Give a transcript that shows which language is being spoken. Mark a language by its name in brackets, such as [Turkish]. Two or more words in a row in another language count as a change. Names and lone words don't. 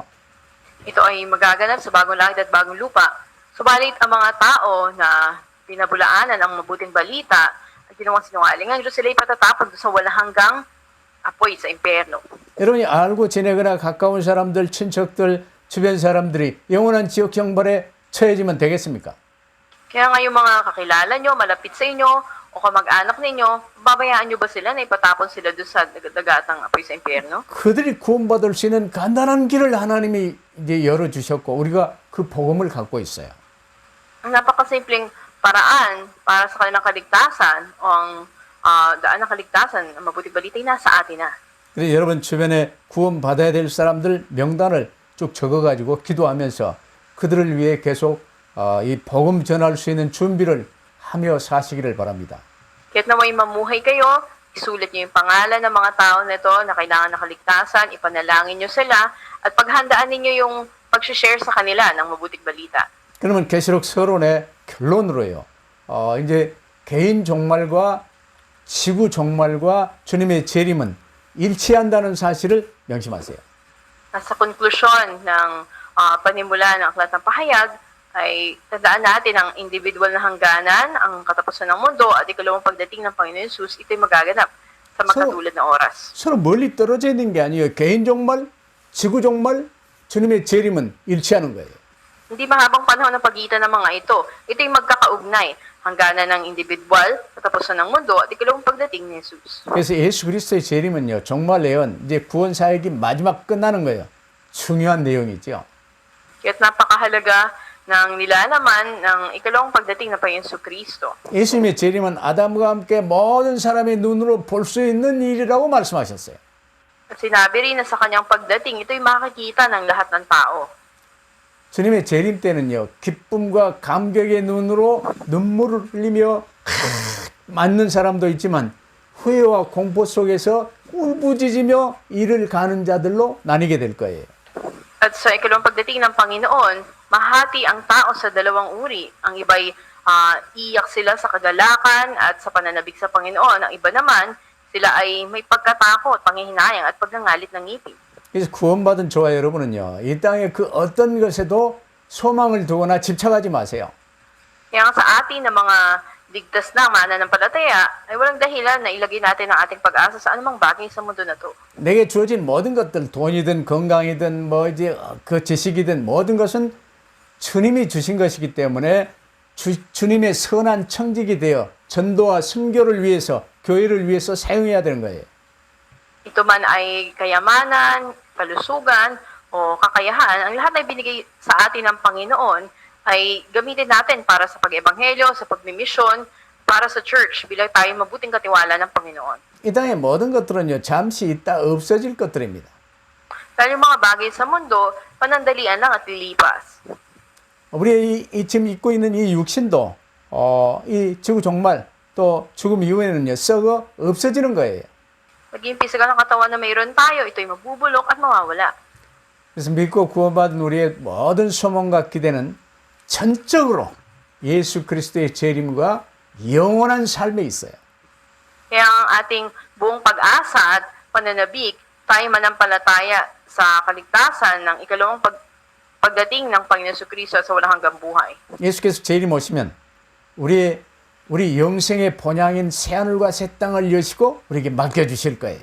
[Filipino] Ito ay magaganap sa bagong langit at bagong lupa. Subalit ang mga tao na pinabulaanan ang mabuting balita at ginawang sinungaling, ang Diyos sila ipatatapon sa walang hanggang apoy sa impyerno. [Korean] 여러분이 알고 지내거나 가까운 사람들, 친척들, 주변 사람들이 영원한 지옥 형벌에 처해지면 되겠습니까? [Filipino] Kaya nga yung mga kakilala nyo, malapit sa inyo, o kamag-anak ninyo, babayaan nyo ba sila na ipatapon sila doon sa dagatang apoy sa impyerno? [Korean] 그들이 구원받을 수 있는 간단한 길을 하나님이 이제 열어주셨고 우리가 그 복음을 갖고 있어요. [Filipino] Ang napakasimpleng paraan para sa kanilang kaligtasan o ang daan ng kaligtasan, ang mabuting balita ay nasa atin na. [Korean] 그래서 여러분 주변에 구원받아야 될 사람들 명단을 쭉 적어가지고 기도하면서 그들을 위해 계속 이 복음 전할 수 있는 준비를 하며 사시기를 바랍니다. [Filipino] Kaya't naway mamuhay kayo, isulat niyo yung pangalan ng mga tao na ito na kailangan ng kaligtasan, ipanalangin niyo sila, at paghandaan ninyo yung pag-share sa kanila ng mabuting balita. [Korean] 그러면 계시록 서론의 결론으로요. 이제 개인 종말과 지구 종말과 주님의 재림은 일치한다는 사실을 명심하세요. [Filipino] Sa konklusyon ng panimula ng Aklat ng Pahayag, ay tandaan natin ang individual na hangganan, ang katapusan ng mundo, at ikalawang pagdating ng Panginoon Jesus, ito'y magaganap sa magkatulad na oras. [Korean] 서로 멀리 떨어져 있는 게 아니에요. 개인 종말, 지구 종말, 주님의 재림은 일치하는 거예요. [Filipino] Hindi mahabang panahon ang pagitan ng mga ito. Ito'y magkakaugnay, hangganan ng individual, katapusan ng mundo, at ikalawang pagdating ni Jesus. [Korean] 그래서 예수 그리스도의 재림은요. 종말 예언, 이제 구원 사역이 마지막 끝나는 거예요. 중요한 내용이죠. [Filipino] Kaya't napakahalaga ng nilalaman ng ikalawang pagdating ng Panginoon Kristo. [Korean] 예수님의 재림은 아담과 함께 모든 사람의 눈으로 볼 수 있는 일이라고 말씀하셨어요. [Filipino] At sinabi rin na sa kanyang pagdating, ito'y makikita ng lahat ng tao. [Korean] 주님의 재림 때는요. 기쁨과 감격의 눈으로 눈물을 흘리며 맞는 사람도 있지만 후회와 공포 속에서 울부짖으며 이를 가는 자들로 나뉘게 될 거예요. [Filipino] At sa ikalawang pagdating ng Panginoon, mahati ang tao sa dalawang uri. Ang iba'y iyak sila sa kagalakan at sa pananabik sa Panginoon. Ang iba naman, sila ay may pagkatakot, panghihinayang at pagngangalit ng ngipin. [Korean] 그래서 구원받은 저와 여러분은요. 이 땅의 그 어떤 것에도 소망을 두거나 집착하지 마세요. [Filipino] Kaya nga sa atin na mga ligtas na mananampalataya, ay walang dahilan na ilagay natin ang ating pag-asa sa anumang bagay sa mundo na to. [Korean] 내게 주어진 모든 것들, 돈이든 건강이든 뭐 이제 그 지식이든 모든 것은 주님이 주신 것이기 때문에 주님의 선한 청직이 되어 전도와 선교를 위해서, 교회를 위해서 사용해야 되는 거예요. [Filipino] Ito man ay kayamanan, kalusugan, o kakayahan, ang lahat ay binigay sa atin ng Panginoon ay gamitin natin para sa pag-ebanghelyo, sa pagmimisyon, para sa church, bilang tayo mabuting katiwala ng Panginoon. [Korean] 이 땅의 모든 것들은요, 잠시 있다 없어질 것들입니다. [Filipino] Dahil yung mga bagay sa mundo, panandalian lang at lilipas. [Korean] 우리 지금 입고 있는 이 육신도, 이 지구 종말, 또 죽음 이후에는요, 썩어 없어지는 거예요. [Filipino] Maging pisikal ng katawan na mayroon tayo, ito'y mabubulok at mawawala. [Korean] 그래서 믿고 구원받은 우리의 모든 소망과 기대는 전적으로 예수 그리스도의 재림과 영원한 삶에 있어요. [Filipino] Kaya ang ating buong pag-asa at pananabik, tayo manampalataya sa kaligtasan ng ikalawang pagdating ng Panginoon Kristo sa walang hanggang buhay. [Korean] 예수께서 재림 오시면 우리 영생의 본향인 새하늘과 새 땅을 여시고 우리에게 맡겨주실 거예요.